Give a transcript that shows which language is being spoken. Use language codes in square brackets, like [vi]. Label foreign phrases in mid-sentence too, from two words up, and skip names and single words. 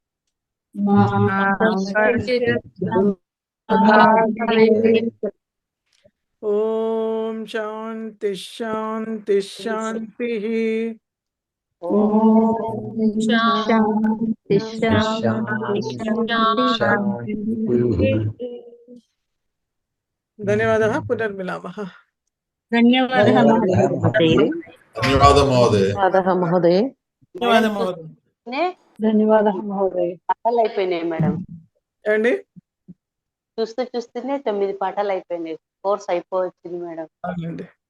[sa] ओम शांति शांति शांतिः. शांति शांति. धन्यवादः. पुनर्मिलामः. [te] ధన్యవాదం మహోదయ. మహోదయ. ధన్యవాదాలు మహోదయ. పాఠాలు అయిపోయినాయి మేడం. ఏమండి? చూస్తూనే 9 పాఠాలు అయిపోయినాయి. కోర్స్ అయిపోవచ్చింది మేడం.